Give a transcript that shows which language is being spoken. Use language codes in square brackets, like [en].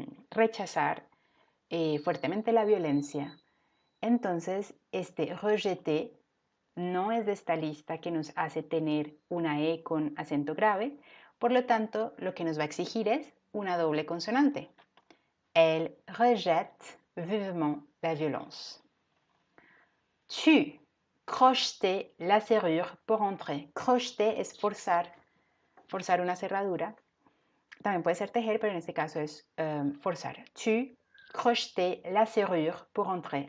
[es] Rechazar fuertemente la violencia. Entonces, este rejeté no es de esta lista que nos hace tener una E con acento grave, por lo tanto, lo que nos va a exigir es una doble consonante. [fr] Elle rejette vivement la violence. Tu crochetais la serrure pour entrer. [es] Crocheter es forzar una cerradura. También puede ser tejer, pero en este caso es forzar. [fr] Tu crochetais la serrure pour entrer.